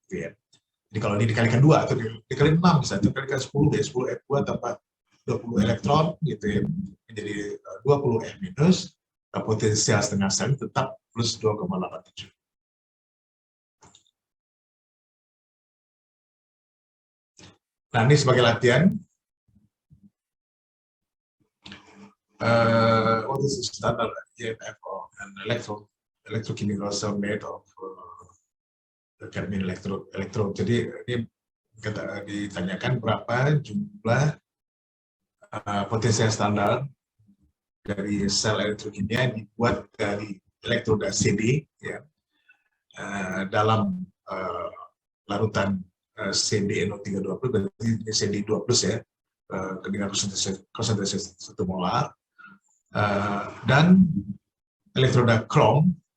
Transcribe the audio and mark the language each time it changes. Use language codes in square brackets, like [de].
[id] Gitu ya. Jadi kalau ini dikalikan 2 atau dikalikan 6 misalnya, atau dikalikan 10 ya 10 F2 tambah 20 elektron gitu ya, menjadi 20 F minus, potensial setengah sel tetap plus 2,87. Nah, ini sebagai latihan. [en] What is the standard EMF of an electrochemical cell made of cadmium electrode. [id] Jadi ini ditanyakan berapa jumlah potensial standar dari sel elektrokimia dibuat dari elektroda CD ya, dalam larutan CdNO320, berarti CD2+ ya, dengan konsentrasi 1 molar, dan elektroda krom